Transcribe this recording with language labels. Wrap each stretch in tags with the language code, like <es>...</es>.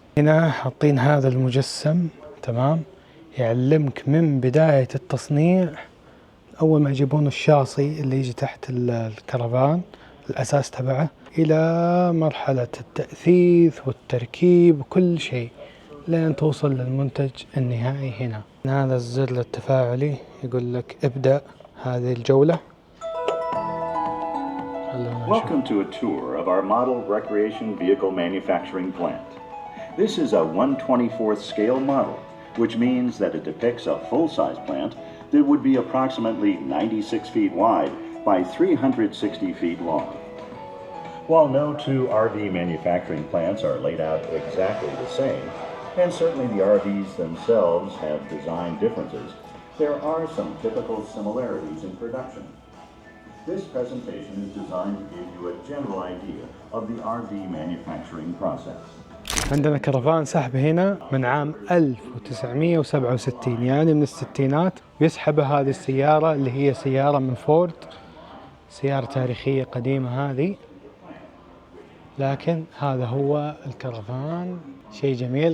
<ar>هنا حاطين هذا المجسم، تمام، يعلمك من بداية التصنيع، أول ما يجيبون الشاصي اللي يجي تحت الكرفان الأساس تبعه، إلى مرحلة التأثيث والتركيب وكل شيء لين توصل للمنتج النهائي. هنا هذا الزر التفاعلي يقول لك ابدأ هذه الجولة.</ar> <en>Welcome to a tour of our model recreation vehicle manufacturing plant. This is a 1/24th scale model, which means that it depicts a full-size plant that would be approximately 96 feet wide by 360 feet long. While no two RV manufacturing plants are laid out exactly the same, and certainly the RVs themselves have design differences, there are some typical similarities in production. This presentation is designed to give you a general idea of the RV manufacturing process.</en> <ar>عندنا كرفان سحب هنا من عام 1967، يعني من الستينات، ويسحب هذه السيارة اللي هي سيارة من فورد، سيارة تاريخية قديمة هذه. لكن هذا هو الكرفان، شيء جميل.</ar>